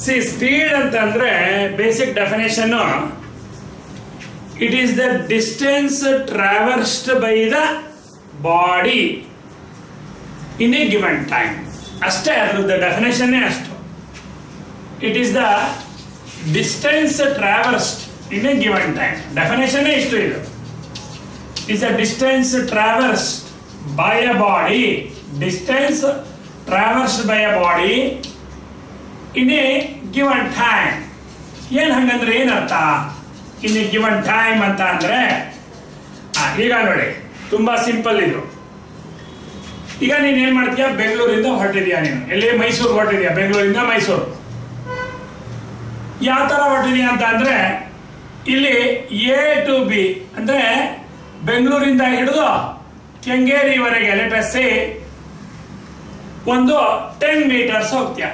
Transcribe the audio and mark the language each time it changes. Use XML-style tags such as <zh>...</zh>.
<kn>Speed ಅಂತಂದ್ರೆ basic definition,</kn> <en>It is the distance traversed by the body in a given time.</en> <kn>ಅಷ್ಟೇ, ಅದ್ರದ್ದು definition ಅಷ್ಟು.</kn> <en>It is the distance traversed in a given time.</en> <kn>Definition ಇಷ್ಟು. ಇದು</kn> <en>is a distance traversed by a body, distance traversed by a body in a given time.</en> <kn>ಏನು ಹಂಗಂದ್ರೆ ಏನರ್ಥ?</kn> <en>in a given time</en> <kn>ಅಂತ ಅಂದ್ರೆ ಈಗ ನೋಡಿ, ತುಂಬಾ ಸಿಂಪಲ್ ಇದು. ಈಗ ನೀನ್ ಏನ್ ಮಾಡ್ತೀಯ, ಬೆಂಗಳೂರಿಂದ ಹೊರಟಿದ್ಯಾ, ನೀನು ಎಲ್ಲಿ ಮೈಸೂರು ಹೊರಟಿದ್ಯಾ, ಬೆಂಗಳೂರಿಂದ ಮೈಸೂರು. ಯಾವ ತರ ಹೊರಟಿದ್ಯಾ ಅಂತ ಅಂದ್ರೆ, ಇಲ್ಲಿ ಎ ಟು ಬಿ ಅಂದ್ರೆ ಬೆಂಗಳೂರಿಂದ ಹಿಡಿದು ಕೆಂಗೇರಿವರೆಗೆ ಲೆಟಸ್ ಒಂದು 10 ಮೀಟರ್ಸ್ ಹೋಗ್ತೀಯ.</kn>